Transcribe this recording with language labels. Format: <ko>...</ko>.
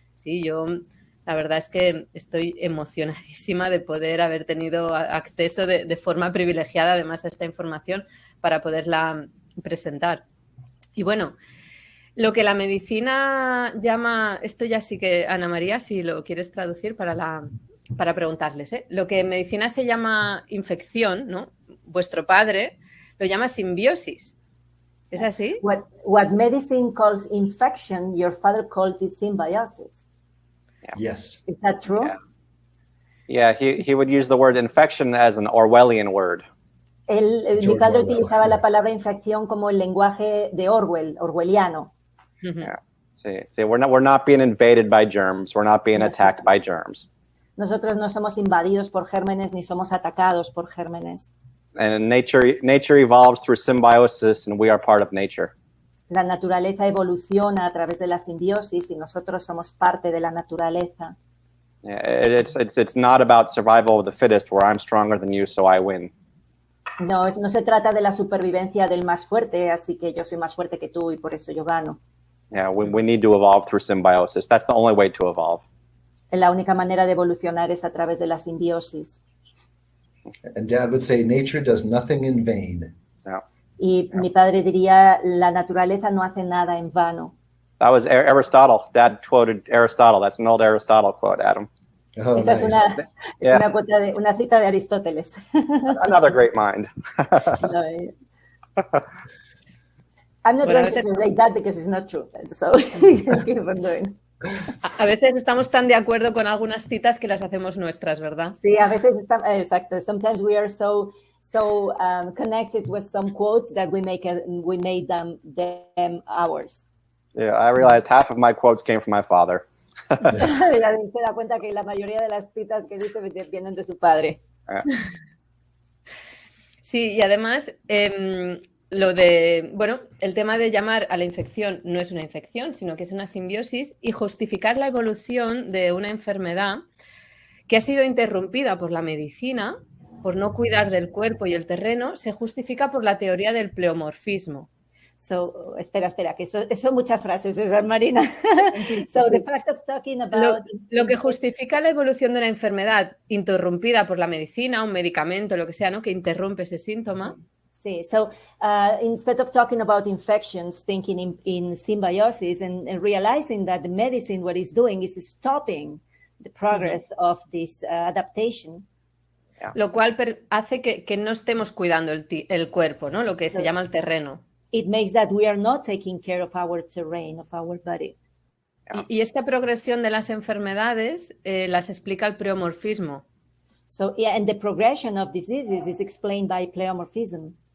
<es>Sí, yo la verdad es que estoy emocionadísima de poder haber tenido acceso de forma privilegiada además a esta información para poderla presentar. Y bueno, lo que la medicina llama, esto ya sí que, Ana María, si lo quieres traducir para preguntarles, ¿eh? Lo que en medicina se llama infección, ¿no? Vuestro padre lo llama simbiosis. ¿Es así?</es> <en>What medicine calls infection, your father calls it symbiosis. Yes. Is that true? Yeah, he would use the word infection as an Orwellian word.</en> <es>Mi padre utilizaba la palabra infección como el lenguaje de orwelliano.</es> <en>Yeah. See, we're not being invaded by germs. We're not being attacked by germs.</en> <es>Nosotros no somos invadidos por gérmenes ni somos atacados por gérmenes.</es> <en>And nature evolves through symbiosis, and we are part of nature.</en> <es>La naturaleza evoluciona a través de la simbiosis y nosotros somos parte de la naturaleza.</es> <en>Yeah, it's not about survival of the fittest, where I'm stronger than you, so I win.</en> <es>No se trata de la supervivencia del más fuerte, así que yo soy más fuerte que tú y por eso yo gano.</es> <en>Yeah, we need to evolve through symbiosis. That's the only way to evolve.</en> <es>La única manera de evolucionar es a través de la simbiosis.</es> <en>And Dad would say, nature does nothing in vain. Yeah.</en> <es>Y mi padre diría, la naturaleza no hace nada en vano.</es> <en>That was Aristotle. Dad quoted Aristotle. That's an old Aristotle quote, Adam. Oh,</en> <es>Esa</es> <en>nice.</en> <es>es una cita de Aristóteles.</es> <en>Another great mind. I'm not</en> <es>Bueno,</es> <en>going to translate that because it's not true. So keep on doing.</en> <es>A veces estamos tan de acuerdo con algunas citas que las hacemos nuestras, ¿verdad? Sí, a veces exacto.</es> <en>Sometimes we are so connected with some quotes that we made them ours. Yeah, I realized half of my quotes came from my father.</en> <es>Se da cuenta que la mayoría de las citas que dice vienen de su padre. Sí, y además el tema de llamar a la infección no es una infección, sino que es una simbiosis, y justificar la evolución de una enfermedad que ha sido interrumpida por la medicina, por no cuidar del cuerpo y el terreno, se justifica por la teoría del pleomorfismo. So, espera, que son muchas frases esas, Marina.</es> <en>So, the fact of talking about...</en> <es>Lo que justifica la evolución de una enfermedad interrumpida por la medicina, un medicamento, lo que sea, ¿no? Que interrumpe ese síntoma.</es> <en>Sí, so instead of talking about infections, thinking in symbiosis and realizing that the medicine, what it's doing is stopping the progress of this adaptation. Yeah.</en> <es>Lo cual hace que no estemos cuidando el cuerpo, ¿no? Lo que se llama el terreno.</es> <en>It makes that we are not taking care of our terrain, of our body.</en> <es>Y esta progresión de las enfermedades las explica el pleomorfismo.</es> <en>So, yeah, and the progression of diseases is explained by pleomorphism.</en>